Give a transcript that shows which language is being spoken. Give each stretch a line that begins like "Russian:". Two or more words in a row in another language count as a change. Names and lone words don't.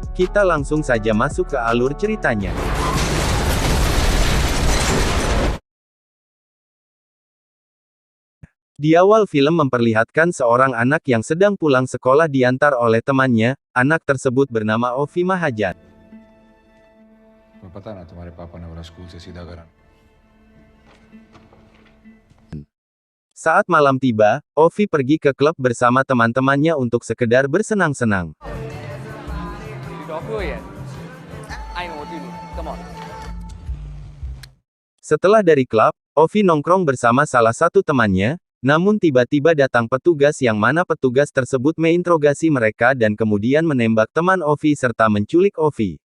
Indonesian: Kita langsung saja masuk ke alur ceritanya. Di awal film memperlihatkan seorang anak yang sedang pulang sekolah diantar oleh temannya. Anak tersebut bernama Ovi Mahajan.
Hindi: तुम्हें पता ना तुम्हारे पापा ने मेरा स्कूल से सीधा करा।
Indonesian: Saat malam tiba, Ovi pergi ke klub bersama teman-temannya untuk sekedar bersenang-senang. Setelah dari klub, Ovi nongkrong bersama salah satu temannya, namun tiba-tiba datang petugas yang mana petugas tersebut menginterogasi mereka dan kemudian menembak teman Ovi serta menculik Ovi.